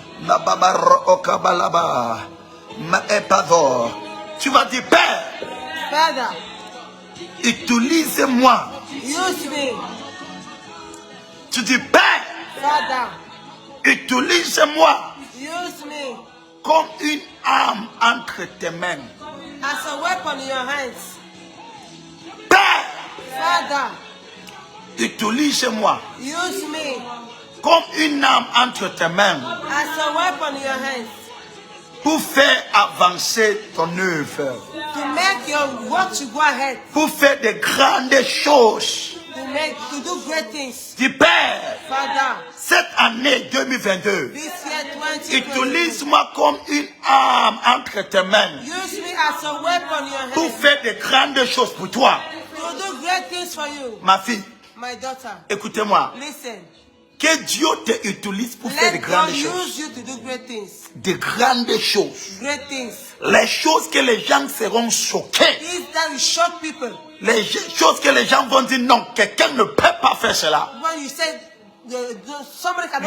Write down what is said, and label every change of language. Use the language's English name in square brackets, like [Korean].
[French] Nababaro okabalaba. Maepazo. Tu vas dire, Père, [English] Father, [French] utilise-moi. [English] use me. [French] Tu dis, Père, [English] Father, [French] utilise-moi [English] use me [French] comme une arme entre tes mains. [English] as a weapon in your hands. [French] Père, [English] Father, [French] utilise-moi [English] use me [French] comme une arme entre tes mains [English] as a weapon in your hands [French] pour faire avancer ton œuvre, [English] to make your work to go ahead, [French] pour faire de grandes choses. [English] to do great things. [French] Dis, Père, [English] Father, [French] cette année 2022, [English] this year 2020, [French] utilise-moi comme une arme entre tes mains [English] use me as a weapon in your [French] pour [English] hands [French] faire de grandes choses pour toi. [English] to do great things for you. [French] Ma fille, [English] My daughter, [French] écoutez-moi. [English] listen. [French] Que Dieu te utilise pour faire de [English] Let God [French] grandes [English] use [French] choses. [English] you to do great things. [French] De grandes choses. [English] Great things. [French] Les choses que les gens seront choqués. [English] Things that will shock people. [French] Les choses que les gens vont dire non, quelqu'un ne peut pas faire cela. [English] When you say somebody cannot